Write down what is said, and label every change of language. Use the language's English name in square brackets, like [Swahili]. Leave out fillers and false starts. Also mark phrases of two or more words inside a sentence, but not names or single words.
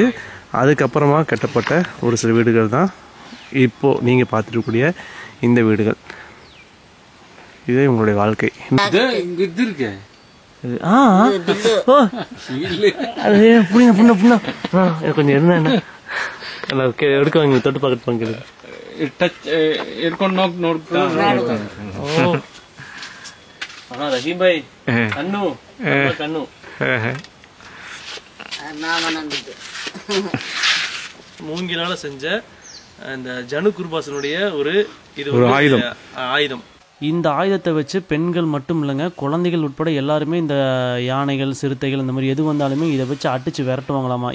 [Tamil] அதுக்கப்புறமா கட்டப்பட்ட ஒரு சில வீடுகள் தான் இப்போது நீங்கள் பார்த்துருக்கக்கூடிய இந்த வீடுகள். இதே உங்களுடைய வாழ்க்கை. அது புண்ணா புண்ணா கொஞ்சம் இருந்தா என்ன எடுக்க வாங்க தொட்டு பார்க்க வாங்க [Kannada] ಟಚ್ ಹಿಡ್ಕೊಂಡು ನೋಡ್ಕೊಂಡು [Tamil] ரஹீம் பாய் கண்ணு கண்ணு மூங்கிலால செஞ்ச அந்த ஜனகுர்பாசனுடைய ஒரு ஆயுதம். இந்த ஆயுதத்தை வச்சு பெண்கள் மட்டும் இல்லைங்க குழந்தைகள் உட்பட எல்லாருமே இந்த யானைகள் சிறுத்தைகள் இந்த மாதிரி எது வந்தாலுமே இதை வச்சு அடித்து விரட்டுவாங்களாமா.